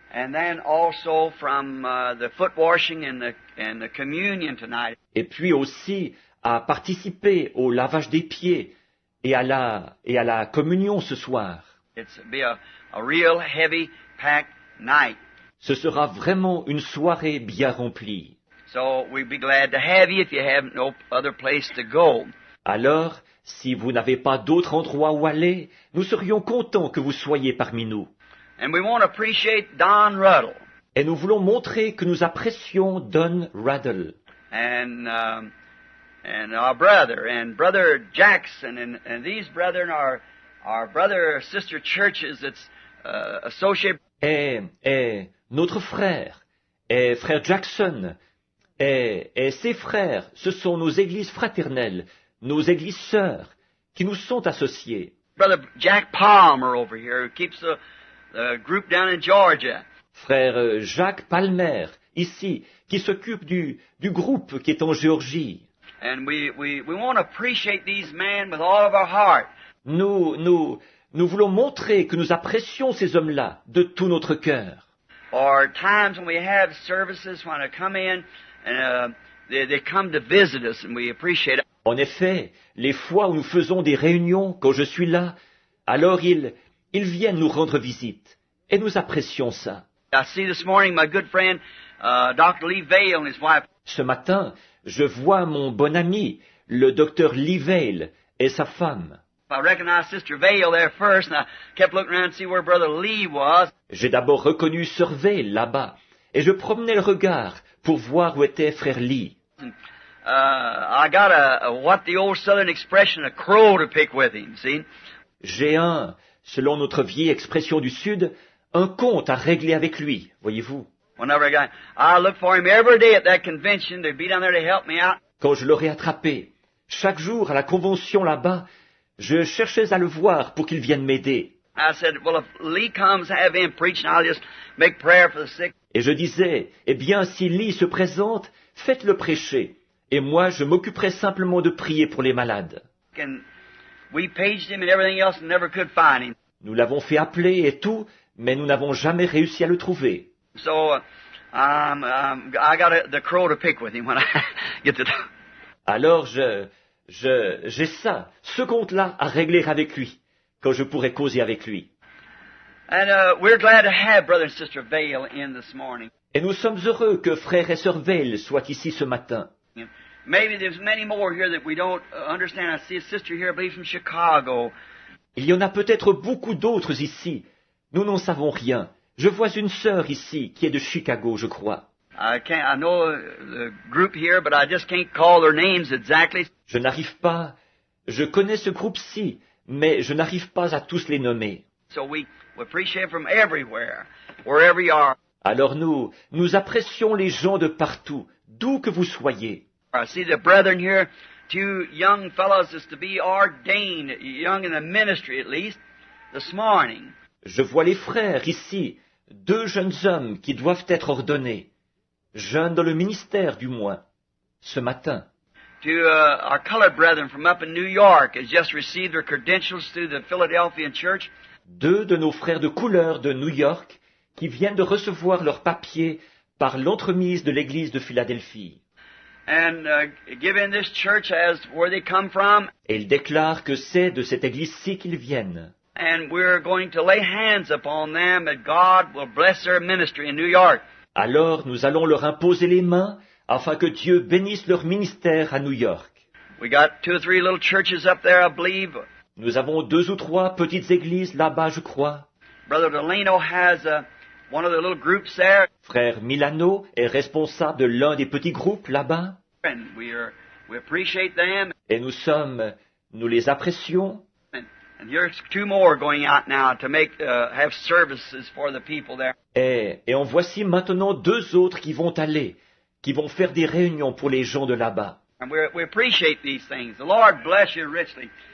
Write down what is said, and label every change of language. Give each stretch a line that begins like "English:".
English: And then also from the foot washing and the communion tonight.
French: Et puis aussi à participer au lavage des pieds et à la communion ce soir.
English: It's be a real heavy packed night.
French: Ce sera vraiment une soirée bien remplie.
English: So we'd be glad to have you if you have no other place to go.
French: Alors, si vous n'avez pas d'autre endroit où aller, nous serions contents que vous soyez parmi nous.
English: And we want to appreciate Don Ruddle.
French: Et nous voulons montrer que nous apprécions Don Ruddle.
English: And our brother, and Brother Jackson, and these brethren are our brother or sister churches that's associated.
French: Et notre frère, et frère Jackson, et ses frères, ce sont nos églises fraternelles, nos églises sœurs, qui nous sont associées.
English: Brother Jack Palmer over here, who keeps the group down in Georgia.
French: Frère Jacques Palmer, ici, qui s'occupe du groupe qui est en Géorgie.
English: And we want to appreciate these men with all of our heart.
French: Nous voulons montrer que nous apprécions ces hommes-là de tout notre cœur.
English: Or times when we have services, when they come in, and they come to visit us, and we appreciate it.
French: En effet, les fois où nous faisons des réunions, quand je suis là, alors ils viennent nous rendre visite. Et nous apprécions ça.
English: I see this morning my good friend, Dr. Lee Vale and his wife.
French: Ce matin, je vois mon bon ami, le docteur Lee Vale, et sa femme.
English: I recognized Sister Vale there first, and I kept looking around to see where Brother Lee was.
French: J'ai d'abord reconnu Sir Vale là-bas, et je promenais le regard pour voir où était frère Lee.
English: I got what the old Southern expression, a crow to pick with him, see?
French: J'ai selon notre vieille expression du Sud, un compte à régler avec lui, voyez-vous.
English: Whenever I look for him every day at that convention to be down there to help me out.
French: Quand je l'aurais attrapé, chaque jour à la convention là-bas, je cherchais à le voir pour qu'il vienne m'aider.
English: I said, well, if Lee comes, have him preach, and I'll just make prayer for the sick.
French: Et je disais, eh bien, si Lee se présente, faites-le prêcher. Et moi, je m'occuperai simplement de prier pour les malades.
English: And we paged him and everything else and never could find him.
French: Nous l'avons fait appeler et tout, mais nous n'avons jamais réussi à le trouver.
English: So, I got the crow to pick with him when I get to talk.
French: Alors j'ai ça, ce compte-là à régler avec lui, quand je pourrai causer avec lui.
English: And we're glad to have Brother and Sister Vale in this morning.
French: Et nous sommes heureux que frère et sœur Vail soient ici ce matin.
English: Maybe there's many more here that we don't understand. I see a sister here, I believe, from Chicago.
French: Il y en a peut-être beaucoup d'autres ici. Nous n'en savons rien. Je vois une sœur ici qui est de Chicago, je crois.
English: I know the group here, but I just can't call their names exactly.
French: Je n'arrive pas. Je connais ce groupe-ci, mais je n'arrive pas à tous les nommer.
English: So we appreciate from everywhere, wherever you are.
French: Alors nous apprécions les gens de partout, d'où que vous soyez.
English: I see the brethren here, two young fellows is to be ordained, young in the ministry at least, this morning.
French: Je vois les frères ici, deux jeunes hommes qui doivent être ordonnés, jeunes dans le ministère du moins, ce matin.
English: To our colored brethren from up in New York has just received their credentials through the Philadelphian church.
French: Deux de nos frères de couleur de New York qui viennent de recevoir leurs papiers par l'entremise de l'église de Philadelphie.
English: And given this church as where they come from.
French: Et ils déclarent que c'est de cette église-ci qu'ils viennent.
English: And we're going to lay hands upon them that God will bless their ministry in New York.
French: Alors nous allons leur imposer les mains afin que Dieu bénisse leur ministère à New York.
English: We got 2 or 3 little churches up there, I believe.
French: Nous avons 2 ou 3 petites églises là-bas, je crois.
English: Brother Delano has one of the little groups there.
French: Frère Milano est responsable de l'un des petits groupes là-bas.
English: And we appreciate them.
French: Et nous les apprécions.
English: And here's 2 more going out now to have services for the people there.
French: Et en voici maintenant 2 autres qui vont aller, qui vont faire des réunions pour les gens de là-bas.
English: And we appreciate these things. The Lord bless you richly.